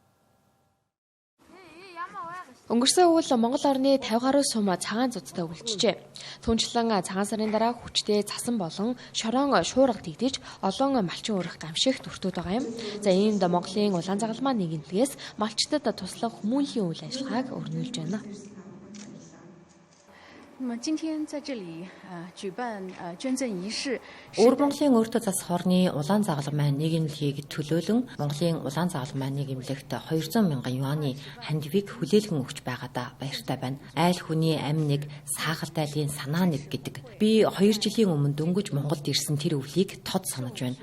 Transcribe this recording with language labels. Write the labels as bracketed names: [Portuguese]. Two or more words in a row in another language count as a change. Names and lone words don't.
[Mongolian] Өнгөрсөн үйл Монгол орны 50 гаруй сум цагаан зуудтай үлджээ. Түүнчлэн цагаан сарын дараа хүчтэй цасан болон шорон шуурга тэгдэж олон малчин өрөх гамшигт өртөөд байгаа юм. За иймд Монголын улаан загалмай нийгэмлэгээс малчтад туслах хүмүүнлэгийн үйл ажиллагааг өрнүүлж байна. [Chinese] 今天在这里举办捐赠仪式。 [Mongolian] Өвөр Монголын өөртөө засах хорны улаан загалмай нийгэмлэгийг төлөөлөн Монголын улаан загалмай нийгэмлэгт 200 мянган юаны хандивыг хүлээлгэн өгч байгаадаа баяртай байна. Айл хүний амь нэг, саагал дайлын санаа нэг гэдэг. Би 2 жилийн өмнө дөнгөж Монголд ирсэн тэр өвлийг тод санаж байна.